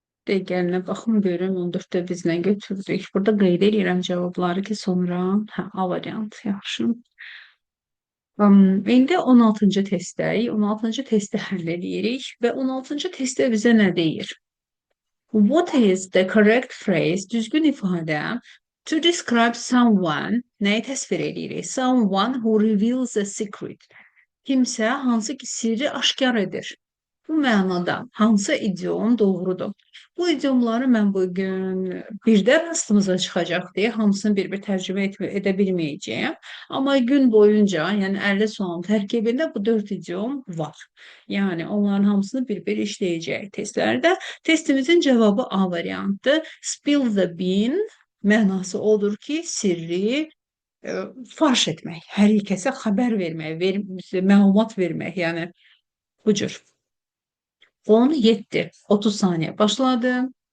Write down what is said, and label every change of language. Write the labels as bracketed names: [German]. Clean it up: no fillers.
[Azerbaijani] Dəqiqəlinə baxım görüm 14-də biz nə götürdük. Burada qeyd edirəm cavabları ki, sonra A variant yaxşı. İndi 16-cı testdəyik. 16-cı testi həll edirik və 16-cı testdə bizə nə deyir? [English] What is the correct phrase? [Azerbaijani] Düzgün ifadə [English] to describe someone, [Azerbaijani] nəyi təsvir edirik? [English] Someone who reveals a secret. [Azerbaijani] Kimsə hansı ki sirri aşkar edir. Bu mənada hansı idiom doğrudur? Bu idiomları mən bugün birdə rastımıza çıxacaq deyə hamısını bir-bir tərcümə edə bilməyəcəyəm. Amma gün boyunca, yəni 50 sualın tərkibində bu 4 idiom var. Yəni onların hamısını bir-bir işləyəcək testlərdə. Testimizin cavabı A variantı. [English] Spill the bean [Azerbaijani] mənası odur ki, sirri faş etmək, hər kəsə xəbər vermək, məlumat vermək, yəni bu cür. 17, 30 saniye başladı.